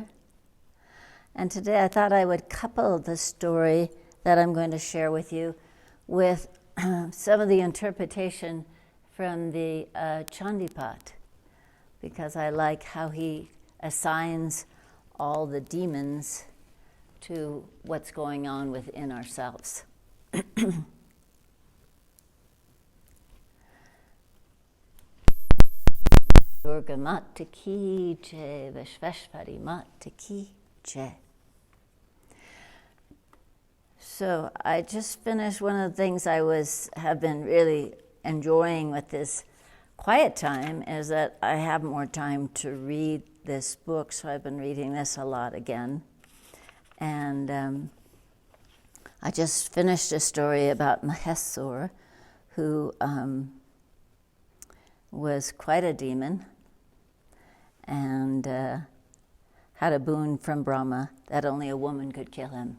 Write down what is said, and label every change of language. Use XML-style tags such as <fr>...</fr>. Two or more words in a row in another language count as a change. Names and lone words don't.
<en>And today I thought I would couple the story that I'm going to share with you with some of the interpretation from the Chandipat, because I like how he assigns all the demons to what's going on within ourselves.</en> <hi>दुर्गा माता की जय, विश्वेश्वरी माता की जय.</hi> <en>So I just finished one of the things I have been really enjoying with this quiet time is that I have more time to read this book, so I've been reading this a lot again. And I just finished a story about Mahesur, who was quite a demon and had a boon from Brahma that only a woman could kill him.</en>